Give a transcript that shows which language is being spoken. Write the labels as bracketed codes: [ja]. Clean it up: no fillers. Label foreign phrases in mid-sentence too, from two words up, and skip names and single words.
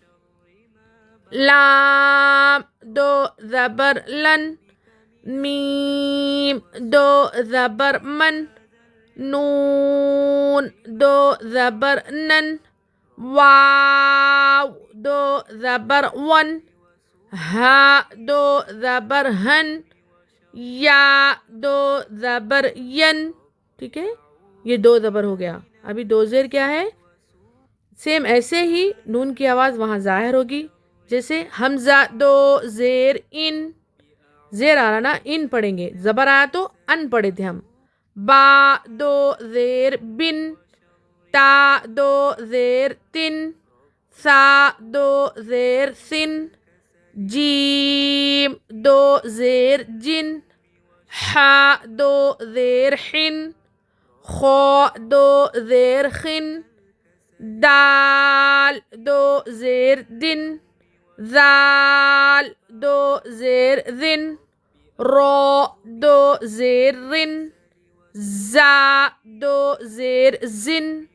[ur] لام دو زبر لن، میم دو زبر من، نون دو زبر نن، واو دو زبر ون، ہا دو زبر ہن، یا دو زبر ین. ٹھیک ہے، یہ 2 زبر ہو گیا. ابھی 2 زیر کیا ہے؟ سیم ایسے ہی نون کی آواز وہاں ظاہر ہوگی. جیسے حمزہ دو زیر ان، زیر آ رہا نا، ان پڑھیں گے. زبر آیا تو ان پڑھے تھے ہم. با دو زیر بن، تا دو زیر تن، سا دو زیر سن، جیم دو زیر جن، ہا دو زیر حن، خو دو زیر خن، دال دو زیر دن، ذال دو زیر ذن، رو دو زیر رن، زا دو زیر زن،